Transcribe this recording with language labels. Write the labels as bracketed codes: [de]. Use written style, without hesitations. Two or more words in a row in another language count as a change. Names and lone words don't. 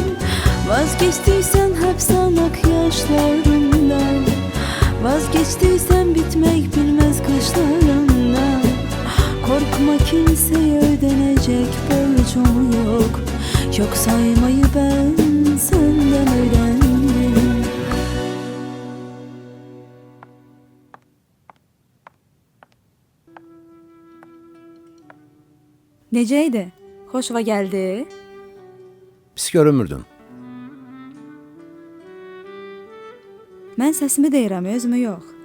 [tr] Vazgeçtiysen hep sanak yaşlarımdan, vazgeçtiysen bitmek bilmez kışlarımdan. Korkma, kimseye ödenecek borcum yok. Yok saymayı ben senden öğrendim. [az] Necəydi? Xoşva gəldi? Pis görünmürdün. Mən səsimi deyirəm, özümü yox.